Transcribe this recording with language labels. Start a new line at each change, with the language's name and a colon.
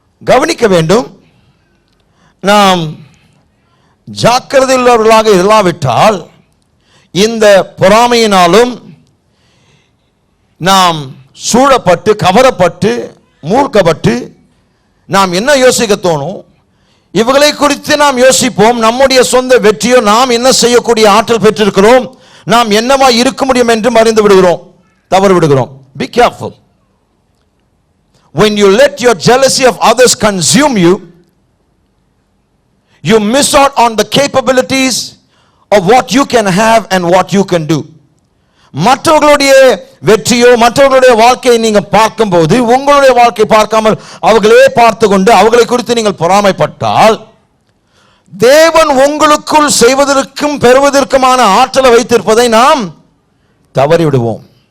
Tamil: கவனிக்க வேண்டும், நாம் ஜாக்கிரதையுள்ளவர்களாக இல்லாவிட்டால் இந்த பொறாமையினாலும் நாம் சூழப்பட்டு கவரப்பட்டு மூழ்கப்பட்டு நாம் என்ன யோசிக்க தோணும், இவர்களை குறித்து நாம் யோசிப்போம். நம்முடைய சொந்த வெற்றியோ, நாம் என்ன செய்யக்கூடிய ஆற்றல் பெற்றிருக்கிறோம், நாம் என்னவா இருக்க முடியும் என்று மறைந்து விடுகிறோம், தவறு விடுகிறோம்.
English: Be careful. When you let your jealousy of others consume you, you miss out on the capabilities of what you can have and what you can do.
Tamil: மற்றவர்களுடைய வெற்றியோ மற்றவர்களுடைய வாழ்க்கையை நீங்க பார்க்கும்போது உங்களுடைய வாழ்க்கை பார்க்காமல் அவர்களே பார்த்து கொண்டு அவர்களை குறித்து நீங்கள் பொறாமைப்பட்டால் தேவன் உங்களுக்குள் செய்வதற்கும் பெறுவதற்குமான ஆற்றலை வைத்திருப்பதை நாம் தவறிவிடுவோம்.